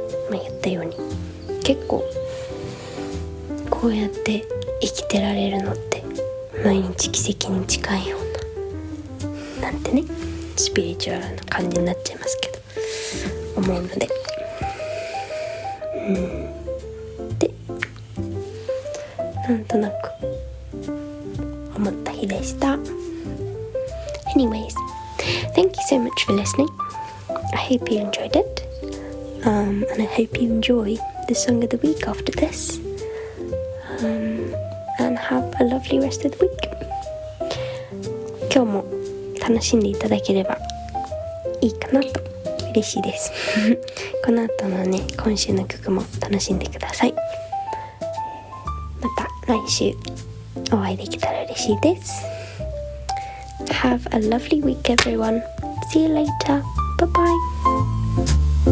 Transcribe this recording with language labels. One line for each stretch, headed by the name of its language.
Japanese: 言ったように結構こうやって生きてられるのって毎日奇跡に近いようななんてね、スピリチュアルな感じになっちゃいますけど思うので、でなんとなく思った日でした。
English: Anyways, thank you so much for listening. I hope you enjoyed it.And I hope you enjoy the song of the week after this, and have a lovely rest of the week.
Japanese: 今日も楽しんでいただければいいかなと嬉しいですこの後のね今週の曲も楽しんでください。また来週お会いできたら嬉しいです。
English: Have a lovely week everyone. See you later. Bye bye.